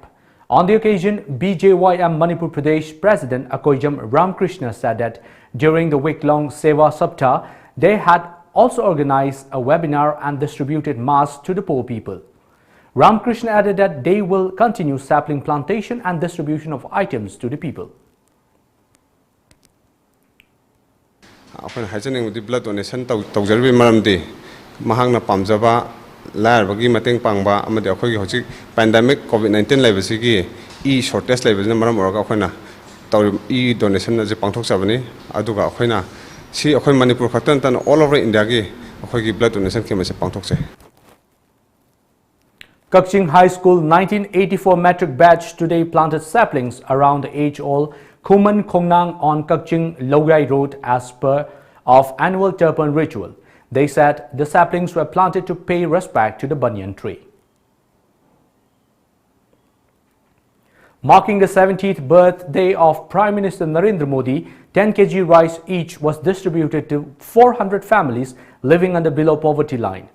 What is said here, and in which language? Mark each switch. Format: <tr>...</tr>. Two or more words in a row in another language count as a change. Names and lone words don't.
<en>On the occasion, BJYM Manipur Pradesh President Akoijam Ramkrishna said that during the week-long Seva Saptah, they had also organized a webinar and distributed masks to the poor people. Ramkrishna added that they will continue sapling plantation and distribution of items to the people. Blood donation</en> <mni>tawjarbi maramdi mahangna pamjaba laarbagi mateng pangba amadi akhoi hojik pandemic COVID-19 lebasigi e</mni> <en>shortage level</en> <mni>na maram oraga akhona taw e donation na je pangthok sabani aduga akhoina si akhoi Manipur khatan tan</mni> <en>all over India</en> <mni>gi akhoi gi</mni> <en>blood donation</en> <mni>ke mase pangthok se.</mni> <en>Kakching High School 1984 metric batch today planted saplings around the age-old Kuman Kongnang on Kakching Logai Road as per of annual Turpan ritual. They said the saplings were planted to pay respect to the banyan tree. Marking the 70th birthday of Prime Minister Narendra Modi, 10 kg rice each was distributed to 400 families living under below poverty line.</en>